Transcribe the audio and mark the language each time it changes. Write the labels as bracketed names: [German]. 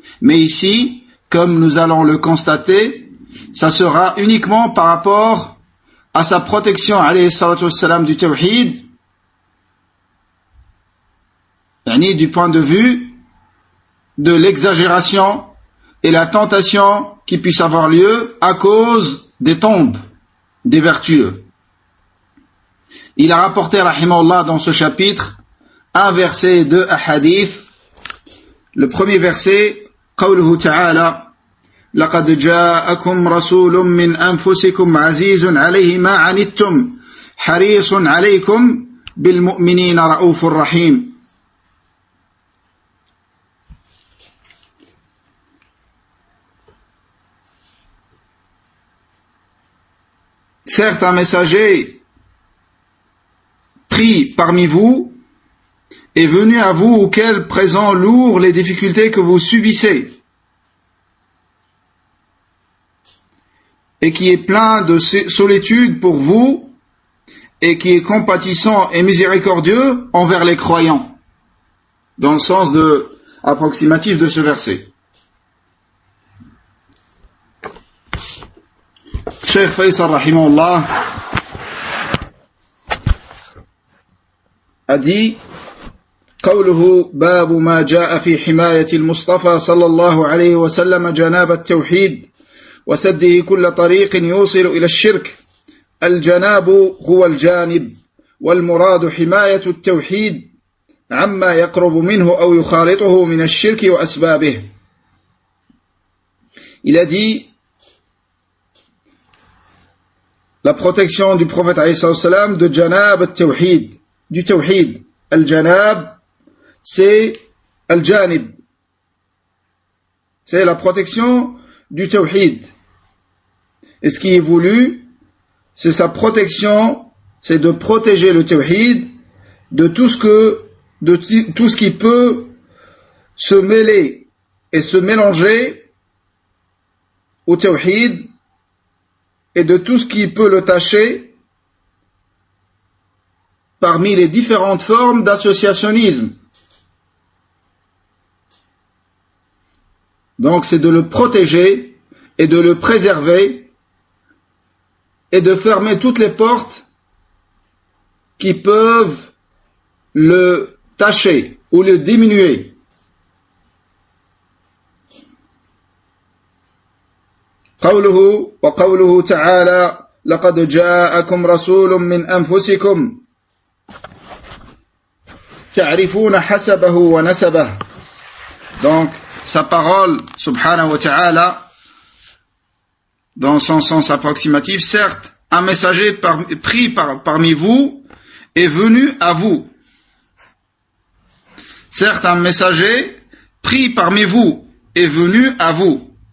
[French] Mais ici, comme nous allons le constater, ça sera uniquement par rapport à sa protection alayhi salatu wassalam du tawhid, du point de vue de l'exagération et la tentation qui puisse avoir lieu à cause des tombes des vertueux. Il a rapporté rahimahullah dans ce chapitre un verset et deux hadiths. Le premier verset, [Arabic] قوله تعالى لقد جاءكم رسول من أنفسكم عزيز عليه ما عنتم حريص عليكم بالمؤمنين رؤوف رحيم. [French] Certes, un messager pris parmi vous est venu à vous auquel présent lourd les difficultés que vous subissez, et qui est plein de solitude pour vous, et qui est compatissant et miséricordieux envers les croyants, dans le sens approximatif de ce verset. Cheikh Faisal rahimahullah a dit [Arabic] قوله باب ما جاء في حماية المصطفى صلى الله عليه وسلم جناب التوحيد وسده كل طريق يوصل إلى الشرك. الجناب هو الجانب، والمراد حماية التوحيد عما يقرب منه أو يخالطه من الشرك وأسبابه. [French] Il a dit la protection du prophète alayhi salam de janab al-tawhid, du tawhid. Al-janab, c'est al-janib, c'est la protection du tawhid. Et ce qui est voulu, c'est sa protection, c'est de protéger le tawhid de tout ce qui peut se mêler et se mélanger au tawhid, et de tout ce qui peut le tacher parmi les différentes formes d'associationnisme. Donc c'est de le protéger et de le préserver et de fermer toutes les portes qui peuvent le tacher ou le diminuer. [Arabic] قوله وقوله تعالى لقد جاءكم رسول من أنفسكم تعرفون حسبه ونسبه. [French] Donc sa parole subhanahu wa ta'ala dans son sens approximatif, certes un messager pris parmi vous est venu à vous. Certes un messager pris parmi vous est venu à vous.